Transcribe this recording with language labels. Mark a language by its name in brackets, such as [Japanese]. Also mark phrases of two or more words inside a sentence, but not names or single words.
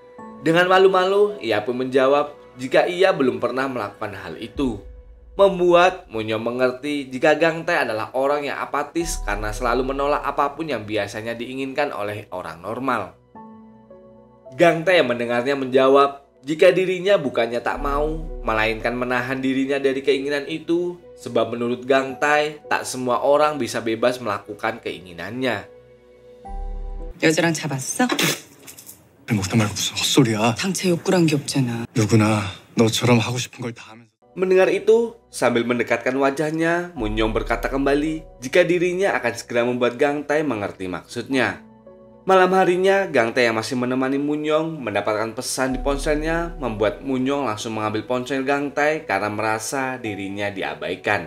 [Indonesian] Dengan malu-malu, ia pun menjawab jika ia belum pernah melakukan hal itu, membuat Moon-young mengerti jika Gang Tae adalah orang yang apatis karena selalu menolak apapun yang biasanya diinginkan oleh orang normal. Gang Tae yang mendengarnya menjawab jika dirinya bukannya tak mau, melainkan menahan dirinya dari keinginan itu, sebab menurut Gang Tae, tak semua orang bisa bebas melakukan keinginannya. [Korean] 여자랑 잡았어? 먹다 말고 무슨 헛소리야. 당최 욕구란 게 없잖아. 누구나 너처럼 하고 싶은 걸 다 하면서. [Indonesian] Mendengar itu, sambil mendekatkan wajahnya, Moon-young berkata kembali jika dirinya akan segera membuat Gang Tae mengerti maksudnya. Malam harinya, Gang Tae yang masih menemani Moon-young mendapatkan pesan di ponselnya, membuat Moon-young langsung mengambil ponsel Gang Tae karena merasa dirinya diabaikan.